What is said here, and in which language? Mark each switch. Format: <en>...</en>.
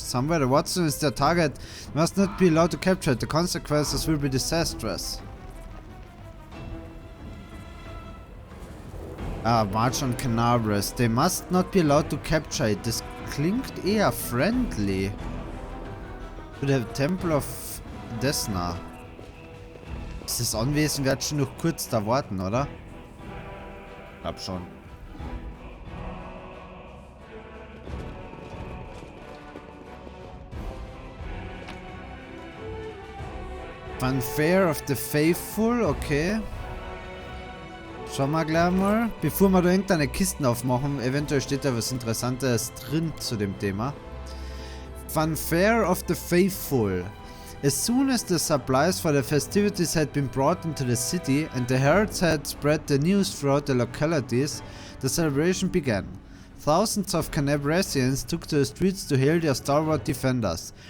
<en>Somewhere the Watson is their target. Must not be allowed to capture it. The consequences will be disastrous. Ah, March on Canabras. They must not be allowed to capture it.</en> <de>Das klingt eher</de> <en>friendly. To the Temple of Desna.</en> <de>Das Anwesen wird schon noch kurz da warten, oder? Ich glaub schon.</de> <en>Fanfare of the Faithful, okay.</en> <de>Schauen wir gleich mal. Bevor wir da irgendeine Kisten aufmachen, eventuell steht da was Interessantes drin zu dem Thema.</de> <en>Fanfare of the Faithful. As soon as the supplies for the festivities had been brought into the city and the heralds had spread the news throughout the localities, the celebration began. Thousands of Canabrasians took to the streets to hail their stalwart defenders.</en>